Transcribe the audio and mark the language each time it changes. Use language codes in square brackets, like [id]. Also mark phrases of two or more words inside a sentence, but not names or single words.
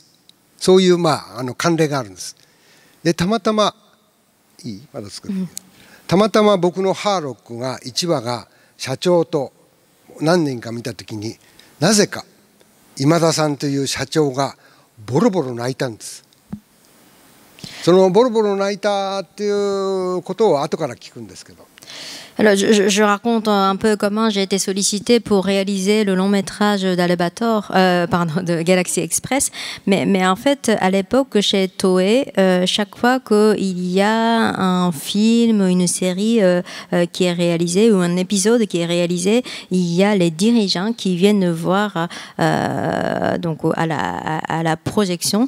[ja] そういう慣例があるんです。でたまたまたまたま僕のハーロックが1話が社長と何年か見た時になぜか今田さんという社長がボロボロ泣いたんです。そのボロボロ泣いたっていうことを後から聞くんですけど。 [fr] Alors, je raconte un peu comment j'ai été sollicitée pour réaliser le long métrage de Galaxy Express. Mais en fait, à l'époque, chez Toei, chaque fois qu'il y a un film, une série qui est réalisée ou un épisode qui est réalisé, il y a les dirigeants qui viennent voir donc à la projection.